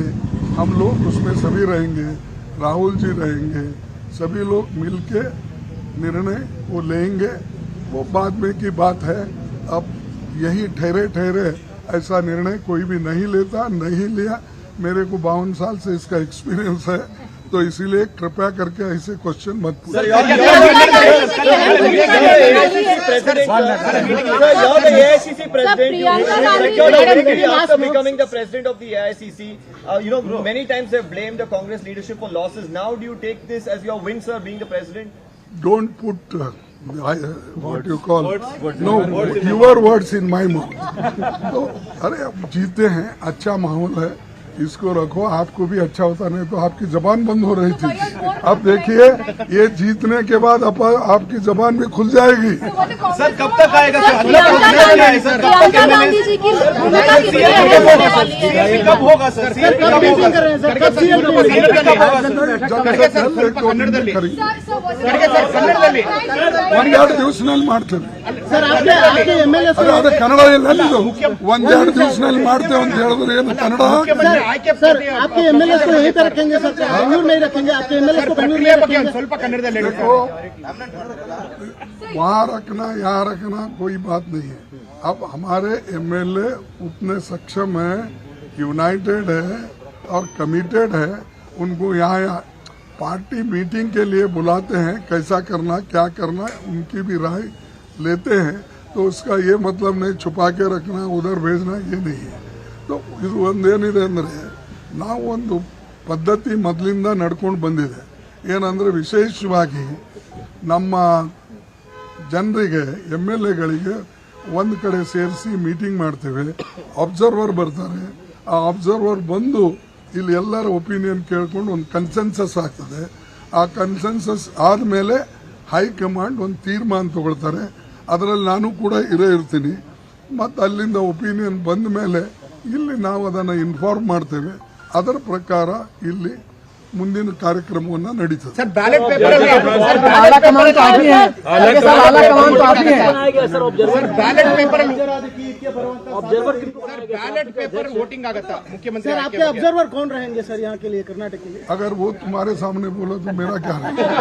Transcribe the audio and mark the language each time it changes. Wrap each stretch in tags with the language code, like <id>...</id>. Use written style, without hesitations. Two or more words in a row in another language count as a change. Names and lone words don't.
<hi>हम लोग उसमें सभी रहेंगे, राहुल जी रहेंगे, सभी लोग मिलके निर्णय वो लेंगे। वो बाद में की बात है। अब यही ठहरे ऐसा निर्णय कोई भी नहीं लेता, नहीं लिया। मेरे को 52 साल से इसका एक्सपीरियंस है, तो इसीलिए कृपया करके ऐसे क्वेश्चन मत पूछिए।</hi> <en>Many times they blamed the Congress leadership for losses. Now do you take this as your win, sir, being the president? Don't put what you call your words in my mouth.</en> <hi>तो अरे अब जीते हैं, अच्छा माहौल है, इसको रखो। आपको भी अच्छा होता, नहीं तो आपकी जबान बंद हो रही थी। अब देखिए ये जीतने के बाद आपकी जबान भी खुल जाएगी। सर कब तक आएगा सर? प्रियंका गांधी जी की कब होगा सर?</hi> <kn>ಒಂದೆರಡು ದಿವಸದಲ್ಲಿ ಮಾಡ್ತೇವೆ ಅದೇ ಕನ್ನಡ ಎಲ್ಲಿದು ಒಂದೆರಡು ದಿವಸದಲ್ಲಿ ಮಾಡ್ತೇವೆ ಅಂತ ಹೇಳಿದ್ರೆ ಏನು ಕನ್ನಡ?</kn> <hi>सर आपके एमएलए को यहीं पे रखेंगे सर, बेंगलुरु नहीं रखेंगे? आपके एमएलए को बेंगलुरु नहीं रखेंगे? देखो वहाँ रखना यहाँ रखना कोई बात नहीं है। अब हमारे एमएलए उतने सक्षम है, यूनाइटेड है और कमिटेड है। उनको यहाँ</hi> <en>party meeting</en> <hi>के लिए बुलाते हैं, कैसा करना क्या करना उनकी भी राय लेते हैं। तो उसका ये मतलब नहीं छुपा के रखना, उधर भेजना, ये नहीं है।</hi> <kn>तो ಇದು ಒಂದೇನಿದೆ ಅಂದರೆ ನಾವು ಒಂದು ಪದ್ಧತಿ ಮೊದಲಿಂದ ನಡ್ಕೊಂಡು ಬಂದಿದೆ। ಏನಂದರೆ ವಿಶೇಷವಾಗಿ ನಮ್ಮ ಜನರಿಗೆ ಎಮ್ಎಲ್ಎಗಳಿಗೆ ಒಂದು ಕಡೆ ಸೇರಿಸಿ ಮೀಟಿಂಗ್ ಮಾಡ್ತೇವೆ, ಅಬ್ಸರ್ವರ್ ಬರ್ತಾರೆ, ಆ ಅಬ್ಸರ್ವರ್ ಬಂದು ಇಲ್ಲಿ ಎಲ್ಲರ ಒಪಿನಿಯನ್ ಕೇಳ್ಕೊಂಡು ಒಂದು ಕನ್ಸೆನ್ಸಸ್ ಆಗ್ತದೆ। ಆ ಕನ್ಸೆನ್ಸಸ್ ಆದಮೇಲೆ ಹೈಕಮಾಂಡ್ ಒಂದು ತೀರ್ಮಾನ ತಗೊಳ್ತಾರೆ, ಅದರಲ್ಲಿ ನಾನು ಕೂಡ ಇರ್ತೀನಿ। ಮತ್ತು ಅಲ್ಲಿಂದ ಒಪಿನಿಯನ್ ಬಂದ ಮೇಲೆ ಇಲ್ಲಿ ನಾವು ಅದನ್ನು ಇನ್ಫಾರ್ಮ್ ಮಾಡ್ತೇವೆ, ಅದರ ಪ್ರಕಾರ ಇಲ್ಲಿ ಮುಂದಿನ ಕಾರ್ಯಕ್ರಮವನ್ನು ನಡೀತದೆ।</kn> <hi>सर</hi> <en>ballot paper</en> <hi>आला कमान तो आप ही हैं, आला कमान तो आप ही हैं सर।</hi> <en>ballot paper ballot paper voting</en> <hi>आगता मुख्यमंत्री सर आपके ऑब्जर्वर कौन रहेंगे सर यहाँ के लिए, कर्नाटक के लिए? अगर वो तुम्हारे सामने बोला तो मेरा क्या है?</hi>